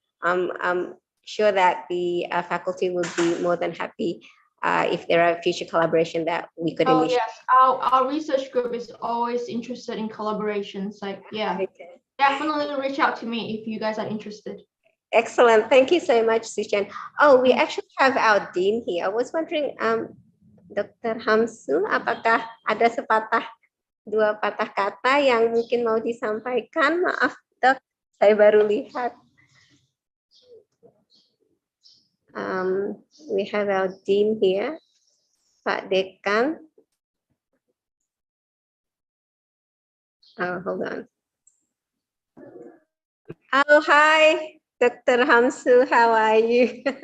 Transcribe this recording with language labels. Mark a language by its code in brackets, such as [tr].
[en] I'm sure that the faculty would be more than happy if there are future collaboration that we could initiate. Yes, our research group is always interested in collaborations. Like, definitely reach out to me if you guys are interested. Excellent, thank you so much, Su-Chan. Oh, we actually have our dean here. I was wondering, Dr. [id] Hamsu, apakah ada dua patah kata yang mungkin mau disampaikan? Maaf, Dok, saya baru lihat. [en] We have our dean here, Pak Dekan. Oh, hold on. Oh, hi, Dr. Hamsu, how are you?